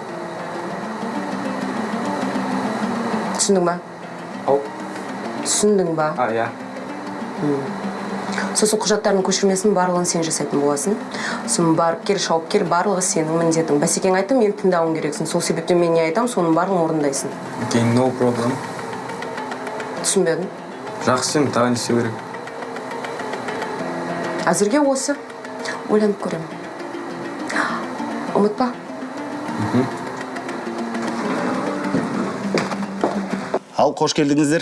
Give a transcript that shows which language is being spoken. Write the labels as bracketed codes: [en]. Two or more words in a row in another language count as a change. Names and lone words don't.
[kk] Түсіндің ба? Түсіндің ба? Иә. Сосын құжаттардың көшірмесін барлығын сен жасайтын боласың. Сосын барып кел, шауып кел, барлығы сенің міндетің. Басекең айтты, мен тыңдауың керексің. Сол себептен мен не айтам, соның барлығын орындайсың. [en] Okay, no problem. [kk] Түсінбедің? Жақсы, енді тағы не істеу керек? Әзірге осы. Ойланып көремін. Ұмытпа. Ал, қош келдіңіздер.